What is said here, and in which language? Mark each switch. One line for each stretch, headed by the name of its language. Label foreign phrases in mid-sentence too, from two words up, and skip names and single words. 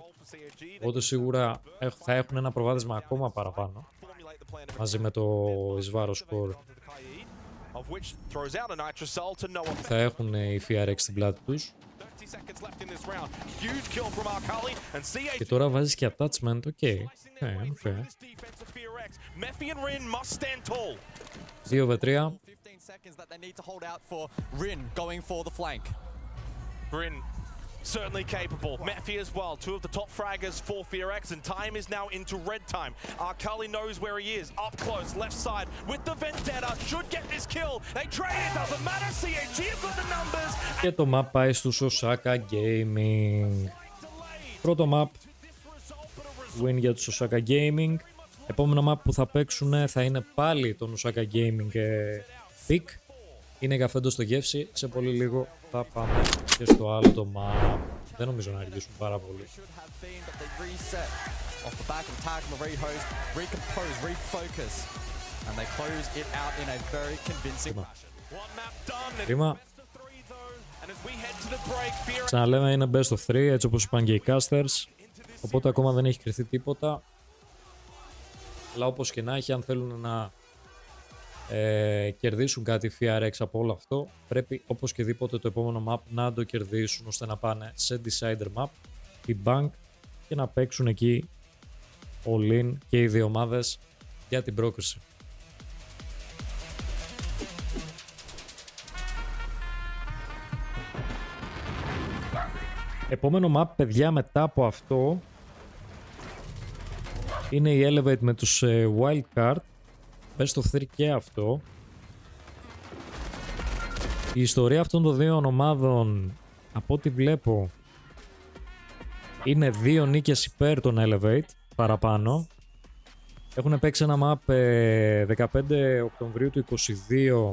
Greek: Οπότε σίγουρα θα έχουν ένα προβάδισμα ακόμα παραπάνω, μαζί με το εις score. Θα έχουν οι FearX στην πλάτη τους. Και τώρα βάζεις και
English: attachment, okay.
Greek: 2v3.
English: Certainly capable. Mephi as well, 2 of the top fraggers for FearX, and time is now into red time. Arcali knows where he is, up close, left side, with the Vendetta, should get this kill. They trade, it doesn't matter, CAG have got the numbers,
Greek: Και το map πάει στους Osaka Gaming. Πρώτο map win για τους Osaka Gaming. Επόμενο map που θα παίξουν θα είναι πάλι τον Osaka Gaming pick. Είναι καφέντο στο γεύση. Σε πολύ λίγο θα πάμε και στο άλλο το map. Δεν νομίζω να αργήσουν πάρα πολύ. Κρίμα. Ξαναλέμε, είναι
English: best of 3,
Greek: έτσι όπως είπαν και οι casters. Οπότε ακόμα δεν έχει κρυθεί τίποτα. Αλλά όπως και να έχει, αν θέλουν να κερδίσουν κάτι FRX από όλο αυτό, πρέπει οπωσδήποτε το επόμενο map να το κερδίσουν, ώστε να πάνε σε decider map, η bank, και να παίξουν εκεί all-in και οι δύο ομάδες για την πρόκριση. Επόμενο map, παιδιά, μετά από αυτό είναι η Elevate με τους Wildcard.
English: Best of 3
Greek: και αυτό. Η ιστορία αυτών των δύο ομάδων, από ό,τι βλέπω, είναι 2 νίκες υπέρ των Elevate παραπάνω. Έχουν παίξει ένα map 15 Οκτωβρίου του 22.